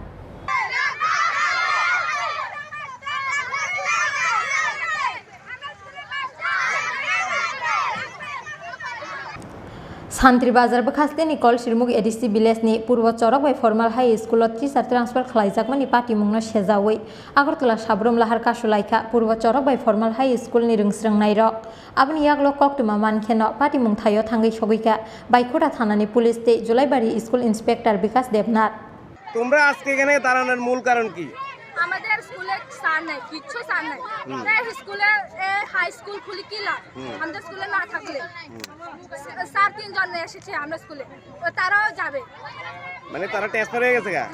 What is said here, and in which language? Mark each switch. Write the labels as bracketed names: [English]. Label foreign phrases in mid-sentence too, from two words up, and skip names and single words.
[Kok Borok] सान्त्री बाजार बखास्तेनि कल सिरमुग एडिसि विलेजनि पूर्व चरक बै फर्माल हाई स्कुल टिचार ट्रान्सफर खालायजागमानि पार्टीमुंनो सेजावै आगरतला साब्रम लाहार कासुलायखा पूर्व चरक बै फर्माल हाई स्कुलनि रोंस्रोंनाय रक आबनि यागलो कक्टमा मानखेनो पार्टीमुं थायो थांगै सगैका बायखोरा थानानि पुलिस दै जुलाइबारि स्कुल इन्सपेक्टर विकास देबनाथ [Bangla] তোমরা আজকে এখানে দাঁড়ানোর মূল কারণ কি? আমাদের স্কুলে স্যার নাই, কিচ্ছু স্যার নাই। স্কুলে হাই স্কুল খুলি কি লাভ? আমাদের স্কুলে না থাকলে স্যার তিনজন এসেছে আমরা স্কুলে, তারাও যাবে। মানে তারা ট্রান্সফার হয়ে গেছে গা?